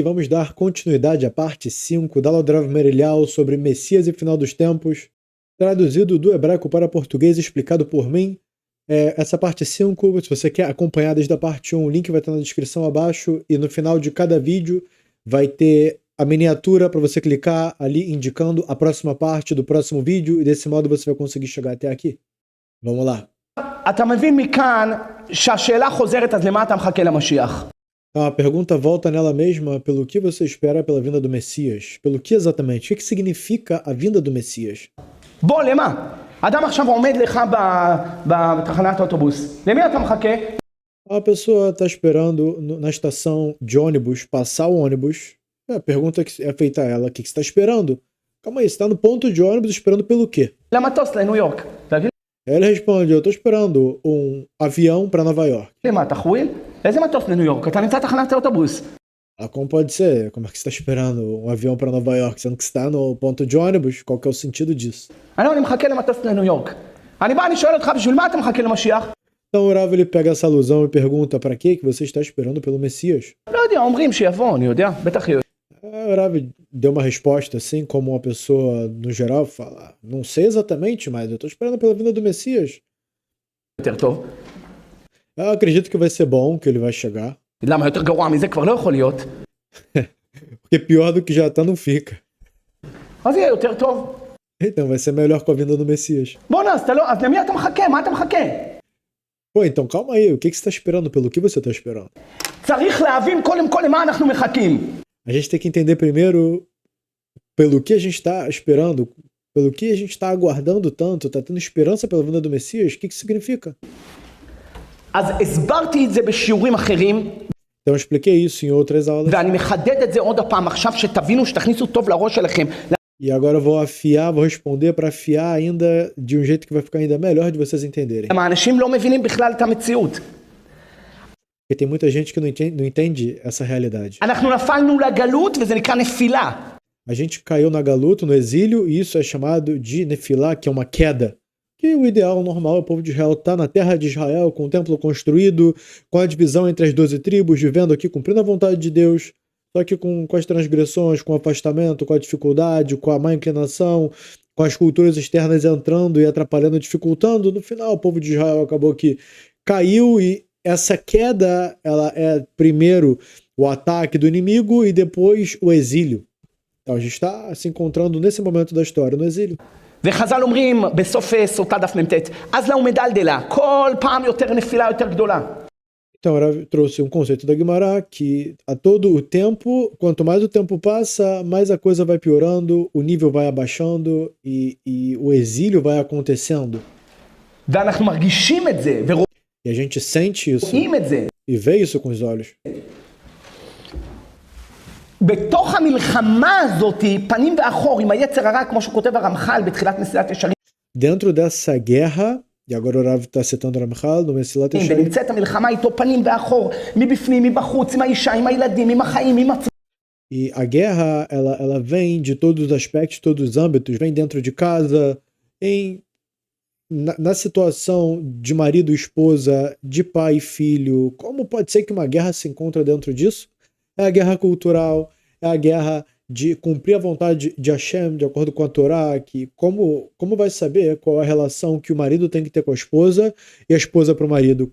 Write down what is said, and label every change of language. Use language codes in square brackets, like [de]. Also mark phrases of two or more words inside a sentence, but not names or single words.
[pt] Vamos dar continuidade à parte 5 da Ladrav Merelial sobre Messias e Final dos Tempos, traduzido do hebraico para português, explicado por mim. Essa parte 5, se você quer acompanhar desde a parte 1, o link vai estar na descrição abaixo e no final de cada vídeo vai ter a miniatura para você clicar ali indicando a próxima parte do próximo vídeo e desse modo você vai conseguir chegar até aqui. Vamos lá. [he] אתה מבין מכאן שהשאלה חוזרת, אז למה אתה מחכה למשיח? [pt] A pergunta volta nela mesma: pelo que você espera pela vinda do Messias? Pelo que exatamente? O que significa a vinda do Messias? [he] בוא, למה? אדם עכשיו עומד לך בתחנת אוטובוס. למי אתה מחכה? [pt] A pessoa está esperando na estação de ônibus, passar o ônibus. A pergunta que é feita a ela: o que você está esperando? Calma aí, você está no ponto de ônibus esperando pelo quê? [he] למטוס לניו יורק. תגיד [pt] Ele responde: eu estou esperando um avião para Nova York. [he] לי, מה, אתה חוויל? איזה מטוס לניו יורק? אתה נמצא תחנת האוטובוס. [pt] Como pode ser? Como é que você está esperando um avião para Nova York, sendo que você está no ponto de ônibus? Qual que é o sentido disso? [he] אני מחכה למטוס לניו יורק. אני שואל אותך, בשביל מה אתה מחכה למשיח? [pt] Então o Rav ele pega essa alusão e pergunta: para que você está esperando pelo Messias? [he] לא יודע, אומרים שיבוא, אני יודע, בטח יודע. [pt] O Rav deu uma resposta assim, como uma pessoa no geral fala: não sei exatamente, mas eu estou esperando pela vinda do Messias. [he] יותר טוב. [pt] Eu acredito que vai ser bom, que ele vai chegar. [he] למה, יותר גרוע מזה כבר לא יכול להיות. [pt] Porque pior do que já está não fica. [he] אז יהיה יותר טוב. [pt] Então vai ser melhor com a vinda do Messias. [he] בוא'נה, אז למי אתה מחכה? מה אתה מחכה? [pt] Pô, então calma aí, o que você está esperando? Pelo que você está esperando? [he] צריך להבין קודם כל למה אנחנו מחכים. [pt] A gente tem que entender primeiro pelo que a gente está esperando, pelo que a gente está aguardando tanto, está tendo esperança pela vinda do Messias, o que significa? [he] אז הסברתי את זה בשיעורים אחרים, [pt] Então eu expliquei isso em outras aulas. [he] ואני מחדד את זה עוד הפעם עכשיו, שתבינו, שתכניסו טוב לראש שלכם. [pt] E agora eu vou afiar, vou responder para afiar ainda de um jeito que vai ficar ainda melhor de vocês entenderem. [he] האנשים לא מבינים בכלל את המציאות. [pt] Porque tem muita gente que não entende essa realidade. [he] אנחנו נפלנו לגלות וזה נקרא נפילה. [pt] A gente caiu na galuta, no exílio, e isso é chamado de nefilá, que é uma queda. Que o ideal normal é o povo de Israel estar na terra de Israel, com o templo construído, com a divisão entre as 12 tribos, vivendo aqui, cumprindo a vontade de Deus, só que com as transgressões, com o afastamento, com a dificuldade, com a má inclinação, com as culturas externas entrando e atrapalhando, dificultando. No final, o povo de Israel acabou que caiu, e essa queda, ela é primeiro o ataque do inimigo e depois o exílio. Então a gente está se encontrando nesse momento da história, no exílio. [he] וחז"ל אומרים בסוף סוטה דף מ"ט, אז לה ומדלדלה, כל פעם יותר נפילה יותר גדולה. [pt] Então ela trouxe um conceito da Guimará que a todo o tempo, quanto mais o tempo passa, mais a coisa vai piorando, o nível vai abaixando e o exílio vai acontecendo. [he] ואנחנו מרגישים את זה, [pt] E a gente sente isso [he] ורואים את זה. [pt] e vê isso com os olhos. [he] בתוך המלחמה הזאת, פנים ואחור, עם היצר הרע, כמו שכותב הרמח"ל בתחילת מסילת ישרים, [pt] Dentro dessa guerra, e agora o Rav está citando o Ramchal no Mesilat Yesharim, [he] ונמצאת המלחמה איתו פנים ואחור, מבפנים, מבחוץ, עם האישה, עם הילדים, עם החיים, עם עצמם. [pt] e a guerra ela vem de todos os aspectos, todos os âmbitos, vem dentro de casa, na situação de marido e esposa, de pai e filho. Como pode ser que uma guerra se encontra dentro disso? É a guerra cultural, é a guerra de cumprir a vontade de Hashem, de acordo com a Torá, que como vai saber qual é a relação que o marido tem que ter com a esposa e a esposa para o marido?